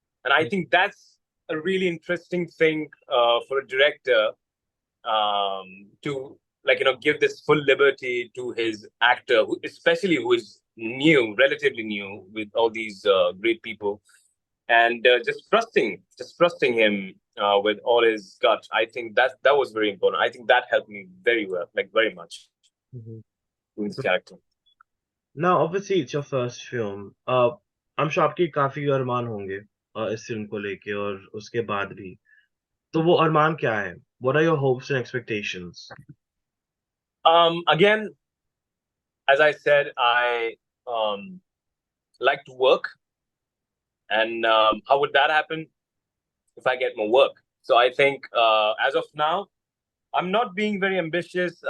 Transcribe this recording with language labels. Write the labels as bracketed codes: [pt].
[en] And I think that's a really interesting thing for a director, to, like, give this full liberty to his actor, especially who is new, relatively new, with all these great people, and just trusting him with all his gut. I think that was very important. I think that helped me very well, like very much, Mhm. with his character. Now, obviously, it's your first film. I'm sure [hi] आपके काफी अरमान होंगे इस film को लेके और उसके बाद भी. तो वो अरमान क्या है? [en] What are your hopes and expectations? Again, as I said, I um, like to work, and how would that happen if I get more work? So I think as of now, I'm not being very ambitious.